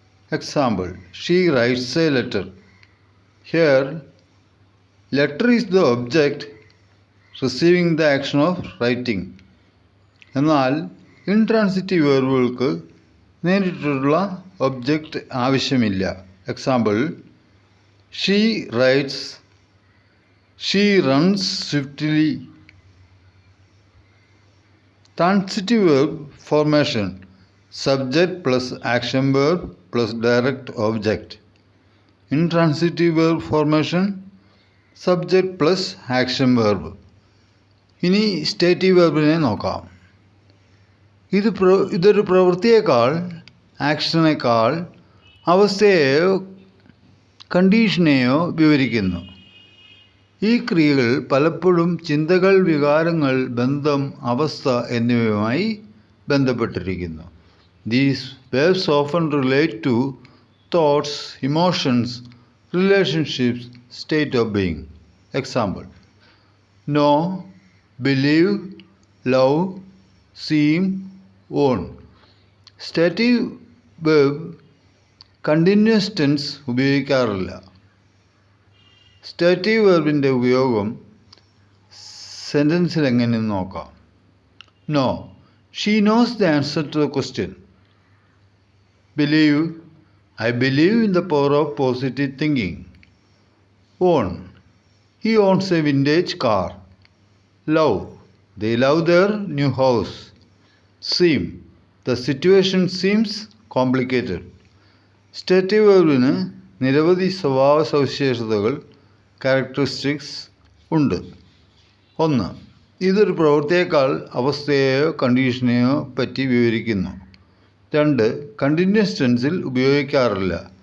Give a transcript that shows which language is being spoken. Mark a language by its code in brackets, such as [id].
[en] Example: she writes a letter. Here letter is the object receiving the action of writing. [ml] എന്നാൽ intransitive വെർബുകൾക്ക് നേരിട്ടുള്ള object ആവശ്യമില്ല. [en] Example: she writes, she runs swiftly. Transitive verb formation: subject plus action verb plus direct object. Intransitive verb formation: subject plus action verb. [ml] ഇനി stative വെർബിനെ നോക്കാം. ഇതൊരു പ്രവൃത്തിയേക്കാൾ, ആക്ഷനേക്കാൾ അവസ്ഥയെയോ കണ്ടീഷനെയോ വിവരിക്കുന്നു. ഈ ക്രിയകൾ പലപ്പോഴും ചിന്തകൾ, വികാരങ്ങൾ, ബന്ധം, അവസ്ഥ എന്നിവയുമായി ബന്ധപ്പെട്ടിരിക്കുന്നു. [en] These verbs often relate to thoughts, emotions, relationships, state of being. Example: know, believe, love, seem, own. Stative verb continuous tense [ml] ഉപയോഗിക്കാറില്ല. സ്റ്റേറ്റീവ് വെർബിൻ്റെ ഉപയോഗം സെൻറ്റൻസിൽ എങ്ങനെയെന്ന് നോക്കാം. [en] Know, she knows the answer to the question. Believe, I believe in the power of positive thinking. Own, he owns a vintage car. Love, they love their new house. Seem, the situation seems complicated. [ml] Stative വെർബിന് നിരവധി സ്വഭാവ സവിശേഷതകൾ, characteristics ഉണ്ട്. 1. ഇതൊരു പ്രവൃത്തിയേക്കാൾ അവസ്ഥയെയോ കണ്ടീഷനെയോ പറ്റി വിവരിക്കുന്നു. 2. Continuous ടെൻസിൽ ഉപയോഗിക്കാറില്ല.